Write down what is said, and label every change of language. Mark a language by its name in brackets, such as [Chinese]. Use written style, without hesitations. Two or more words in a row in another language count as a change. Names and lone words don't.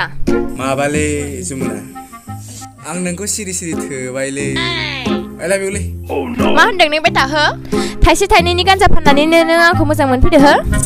[Bodo] माबालै जुमुना आं नोंखौ सिरि सिरि थोबायलै [English] I love you [Bodo] लै मा होनदों नों बेटा हो थाइसे थाइनैनि गान्जा फाननानैनो नों आंखौ मोजां मोनफैदो हो